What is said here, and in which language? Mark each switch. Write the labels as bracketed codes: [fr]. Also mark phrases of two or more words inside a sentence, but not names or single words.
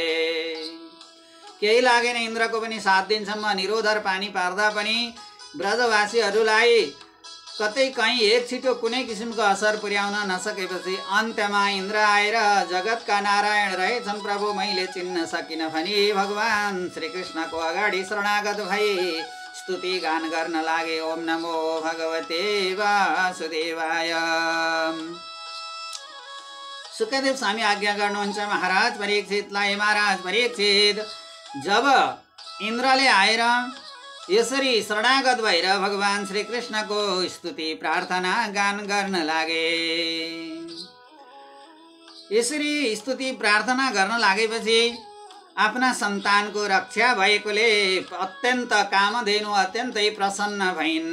[ne] केही लागेन इन्द्रको पनि 7 दिनसम्म निरोधर पानी पार्दा पनि ब्रजवासीहरूलाई कतै कहीँ एक छिटो कुनै किसिमको असर पुर्याउन नसकेपछि अन्त्यमा इन्द्र आएर जगतका नारायण रहेछन् प्रभु, मैले चिन्न सकिन भनी भगवान श्रीकृष्णको अगाडि शरणागत भई स्तुति गान गर्न लागे। [sa] ओम नमो भगवते वासुदेवाय। [ne] सुखदेव स्वामी आज्ञा गर्नुहुन्छ महाराज परीक्षितलाई। महाराज परीक्षित, जब इन्द्रले आएर यसरी शरणागत भएर भगवान श्रीकृष्णको स्तुति प्रार्थना गान गर्न लागे, यसरी स्तुति प्रार्थना गर्न लागेपछि आफ्ना सन्तानको रक्षा भएकोले अत्यन्त कामधेनु अत्यन्तै प्रसन्न भइन्।